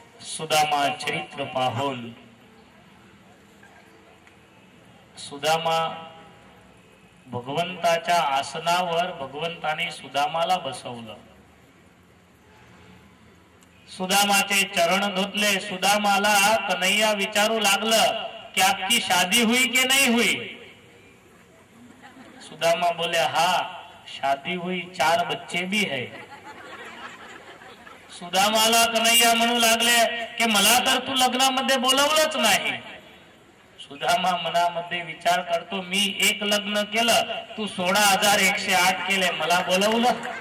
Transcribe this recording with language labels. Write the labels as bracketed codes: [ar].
[mr] सुदामा चरित्र पाहून सुदामा भगवंताच्या आसनावर भगवंताने सुदामाला बसवलं. सुदामाचे चरण धुतले. सुदामाला कन्हैया विचारू लागलं कि [hi] आपकी शादी हुई कि नहीं हुई. सुदामा बोले हाँ शादी हुई, 4 बच्चे भी है. [mr] सुदामाला कन्हैया म्हणू लागले की मला तर तू लग्नामध्ये बोलवलंच नाही. सुदामा मनामध्ये विचार करतो मी 1 लग्न केलं, तू 16,108 केले, मला बोलवलं.